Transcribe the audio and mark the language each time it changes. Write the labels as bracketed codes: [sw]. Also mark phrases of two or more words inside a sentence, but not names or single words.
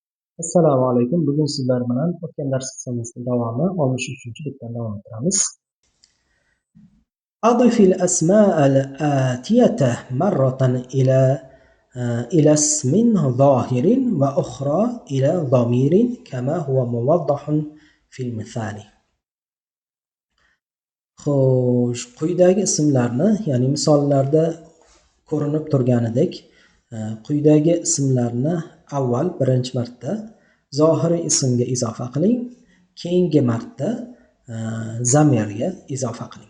[uz] Assalomu alaykum. Bugun sizlar bilan o'tgan dars qismimizning davomi 63-bitdan davom ettiramiz. [ar] أضف الأسماء الآتية مرة إلى اسم ظاهر وأخرى إلى ضمير كما هو موضح في المثال. [uz] Xo'sh, quyidagi ismlarni, ya'ni misollarda ko'rinib turganidek, quyidagi ismlarni avval birinchi marta zohiriy ismga izofa qiling, keyingi marta zamirga izofa qiling.